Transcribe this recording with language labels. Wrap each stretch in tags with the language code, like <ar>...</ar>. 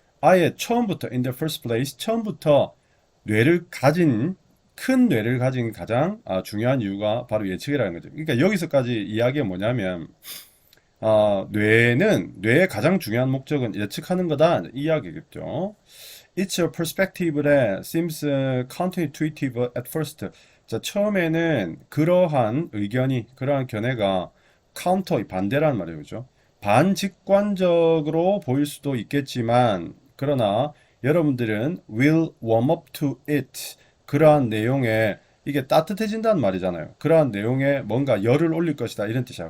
<ko>아예 처음부터</ko> <en>in the first place,</en> <ko>처음부터 뇌를 가진 큰 뇌를 가진 가장 중요한 이유가 바로 예측이라는 거죠. 그러니까 여기서까지 이야기가 뭐냐면 뇌의 가장 중요한 목적은 예측하는 거다 이 이야기겠죠.</ko> <en>It's a perspective that seems counterintuitive at first.</en> <ko>자, 처음에는 그러한 의견이 그러한 견해가 카운터 반대라는 말이에요. 그죠? 반직관적으로 보일 수도 있겠지만 그러나 여러분들은</ko> <en>will warm up to it.</en> <ko>그러한 내용에 이게 따뜻해진다는 말이잖아요. 그러한 내용에 뭔가 열을 올릴 것이다 이런 뜻이야.</ko>